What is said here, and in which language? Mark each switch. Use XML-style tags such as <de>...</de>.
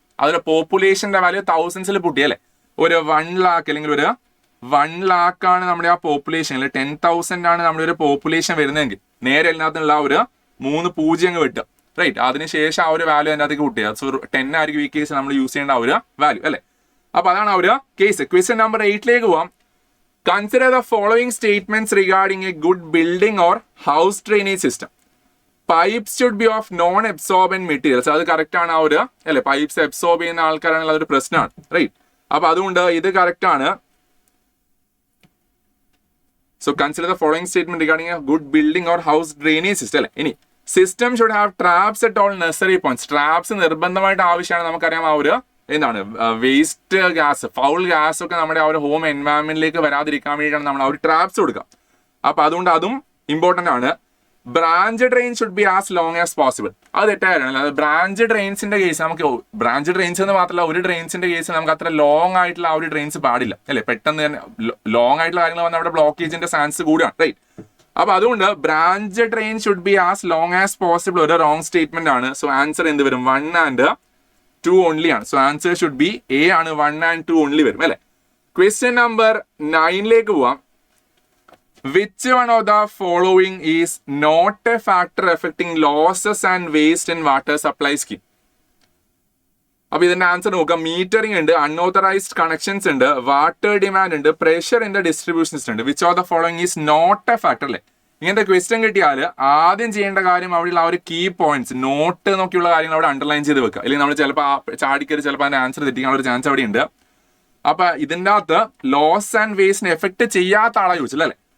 <ml>അതുപോലെ പോപ്പുലേഷന്റെ വാല്യൂ തൗസൻഡ്സിൽ പൊട്ടി അല്ലെ. ഒരു 1 lakh അല്ലെങ്കിൽ ഒരു 1 lakh ആണ് നമ്മുടെ ആ പോപ്പുലേഷൻ, അല്ലെങ്കിൽ 10,000 ആണ് നമ്മുടെ ഒരു പോപ്പുലേഷൻ വരുന്നതെങ്കിൽ നേരെ അതിനകത്തുള്ള ആ ഒരു 3 പൂജ്യം അങ്ങ് വെട്ടുക റൈറ്റ്. അതിനുശേഷം ആ ഒരു വാല്യൂ അതിനകത്തേക്ക് കൂട്ടുക. സോ 10 ആയിരിക്കും ഈ കേസ് നമ്മൾ യൂസ് ചെയ്യേണ്ട ആ ഒരു വാല്യൂ അല്ലെ. അപ്പൊ അതാണ് ആ ഒരു കേസ്. ക്വസ്റ്റ്യൻ നമ്പർ 8 പോവാം.</ml> <en>Consider the following statements regarding a good building or house drainage system. Pipes should be of non-absorbent materials.</en> <ml>അത് കറക്റ്റ് ആണ്. ആ ഒരു അല്ലെ, പൈപ്സ് അബ്സോർബ് ചെയ്യുന്ന ആൾക്കാരാണെങ്കിൽ അതൊരു പ്രശ്നമാണ് റൈറ്റ്. അപ്പൊ അതുകൊണ്ട് ഇത് കറക്റ്റ് ആണ്.</ml> <en>So consider the following statement regarding a good building or house drainage system അല്ലെ. ഇനി system should have traps at all necessary points.</en> <ml>Traps നിർബന്ധമായിട്ട് ആവശ്യമാണ്. നമുക്കറിയാം ആ ഒരു എന്താണ് വേസ്റ്റ് ഗ്യാസ്, ഫൗൾ ഗ്യാസ് ഒക്കെ നമ്മുടെ ആ ഒരു ഹോം എൻവയറമെന്റിലേക്ക് വരാതിരിക്കാൻ വേണ്ടിയിട്ടാണ് നമ്മൾ ആ ഒരു ട്രാപ്സ് കൊടുക്കുക. അപ്പൊ അതുകൊണ്ട് അതും ഇമ്പോർട്ടന്റ് ആണ്.</ml> <en>Branch drain should be as long as possible.</en> <ml>അത് തെറ്റായിരുന്നു. അത് ബ്രാഞ്ച് ഡ്രെയിൻസിന്റെ കേസ് നമുക്ക് ബ്രാഞ്ച് ഡ്രെയിൻസ് എന്ന് മാത്രമല്ല ഒരു ഡ്രെയിൻസിന്റെ കേസ് നമുക്ക് അത്ര ലോങ് ആയിട്ടുള്ള ആ ഒരു ഡ്രെയിൻസ് പാടില്ല അല്ലെ. പെട്ടെന്ന് തന്നെ ലോങ് ആയിട്ടുള്ള കാര്യങ്ങൾ വന്നാൽ അവിടെ ബ്ലോക്കേജിന്റെ ചാൻസ് കൂടാണ് റൈറ്റ്. അപ്പൊ അതുകൊണ്ട്</ml> <en>branch drain should be as long as possible</en> <ml>ഒരു റോങ് സ്റ്റേറ്റ്മെന്റ് ആണ്. സോ ആൻസർ എന്ത് വരും, 1 and 2 ഓൺലി ആണ്. So answer should be A ആണ്, 1 and 2 ഓൺലി വരും അല്ലെ. ക്വസ്റ്റ്യൻ നമ്പർ 9 പോവാം.</ml> <en>Which one of the following is not a factor affecting losses and waste in water supply scheme?</en> <ml>അപ്പൊ ഇതിന്റെ ആൻസർ നോക്കാം. മീറ്ററിംഗ് ഉണ്ട്, അൺഓതറൈസ്ഡ് കണക്ഷൻസ് ഉണ്ട്, വാട്ടർ ഡിമാൻഡ് ഉണ്ട്, pressure in the distribution system ഉണ്ട്.</ml> <en>which of the following is not a factor</en> <ml>അല്ലേ. ഇങ്ങനത്തെ question കിട്ടിയാൽ ആദ്യം ചെയ്യേണ്ട കാര്യം അവിടെയുള്ള ആ ഒരു കീ പോയിന്റ്സ് നോട്ട് നോക്കിയുള്ള കാര്യങ്ങൾ അവിടെ അണ്ടർലൈൻ ചെയ്ത് വെക്കുക. അല്ലെങ്കിൽ നമ്മൾ ചിലപ്പോൾ ചാടിക്കറി ചിലപ്പോൾ അതിന്റെ ആൻസർ തെറ്റിക്കാനുള്ള ഒരു ചാൻസ് അവിടെ ഉണ്ട്. അപ്പൊ ഇതിൻ്റെ അകത്ത് ലോസ് ആൻഡ് വേസ്റ്റിനെ എഫക്ട് ചെയ്യാത്ത ആളെ ചോദിച്ചില്ല അല്ലെ.</ml>